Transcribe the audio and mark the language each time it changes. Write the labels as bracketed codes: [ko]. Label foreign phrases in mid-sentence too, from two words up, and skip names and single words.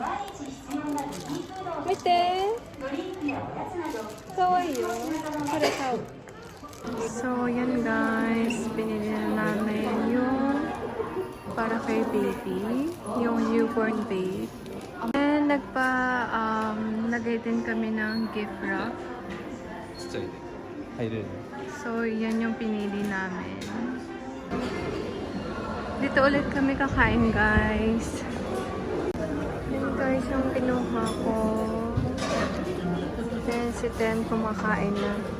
[ja] 見て！可愛いよ。これ買お. [tl] So, yan guys. Pinili na namin yung para kay baby. Yung [en] newborn babe. [tl] And nagay din kami ng [en] gift wrap. [ja] ちっちゃいで入れる [tl] So, yan yung pinili namin. Dito ulit kami kakain, guys. Yan, guys, yung kinuha ko. Then, si Ten kumakain na.